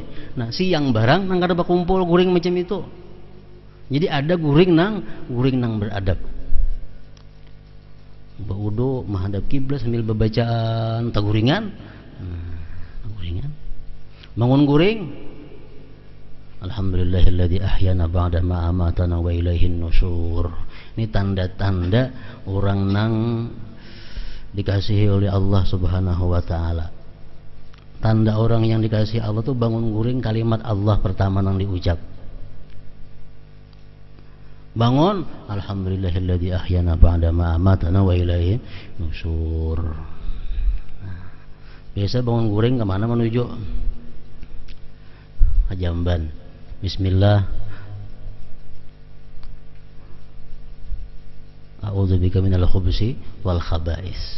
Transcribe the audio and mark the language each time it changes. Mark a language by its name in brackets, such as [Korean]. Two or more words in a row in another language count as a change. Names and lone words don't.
[Banjar] Nah, siang barang nang kada bakumpul guring macam itu. Jadi ada guring nang beradab. Berudu menghadap kiblat sambil bacaan taguringan. Taguringan. Bangun guring. [Arabic] الحمد لله الذي أحيانا بعد ما أماتنا وإليه النشور. [Banjar] Ini tanda-tanda orang nang dikasihi oleh Allah [Arabic] سبحانه وتعالى. [Banjar] Tanda orang yang dikasihi Allah tuh bangun guring kalimat Allah pertama nang diucap. [Arabic] Bangun, الحمد لله الذي أحيانا بعد ما أماتنا وإليه النشور. [Banjar] Biasa bangun guring kemana menuju? Jamban. Bismillah. [Arabic] أعوذ بك من الخبث والخبائث.